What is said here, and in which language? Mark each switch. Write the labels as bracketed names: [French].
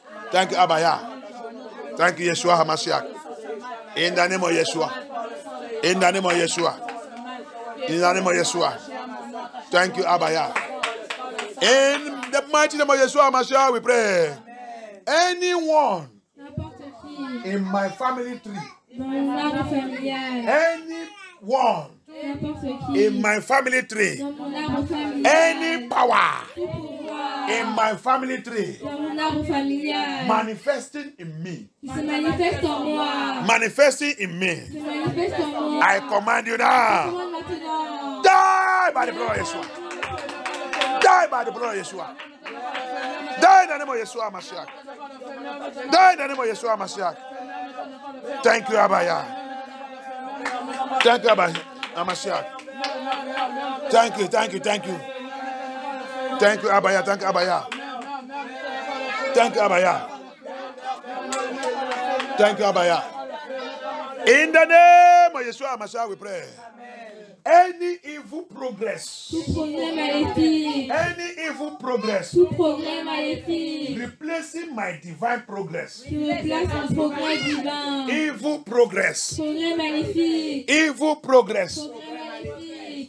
[English] Thank you, Abaya. Thank you, Yeshua HaMashiach. In the name of Yeshua. In the name of Yeshua. In the name of Yeshua. Thank you, Abaya. In the mighty name of Yeshua HaMashiach, we pray. Anyone [French] N'importe qui. [English] in my family tree, [French] Dans mon arbre familial. [English] anyone [French] N'importe qui. [English] in my family tree, [French] Dans mon arbre familial. [English] any power [French] Tout pouvoir. [English] in my family tree [French] Dans mon arbre familial. [English] manifesting in me, [French] Qui se manifeste en moi. [English] manifesting in me, [French] Qui se manifeste en moi. [English] I command you now, [French] Commande maintenant. [English] die by the blood of Yeshua. Die by the blood of Yeshua. Die in the name of Yeshua Mashiach. Die in the name of Yeshua Mashiach. Thank you, Abaya. Thank you, Abaya. Mashiach. Thank you, thank you, thank you. Thank you, Abaya. Thank you, Abaya. Thank you, Abaya. Thank you, Abaya. In the name of Yeshua Mashiach, we pray. Any evil progress, [French] Tout progrès maléfique. [English] any evil progress, [French] Tout progrès maléfique. [English] replacing my divine progress, [French] Qui replace un progrès divin. [English] evil progress, [French] Progrès maléfique. [English] evil progress. [French] Progrès maléfique.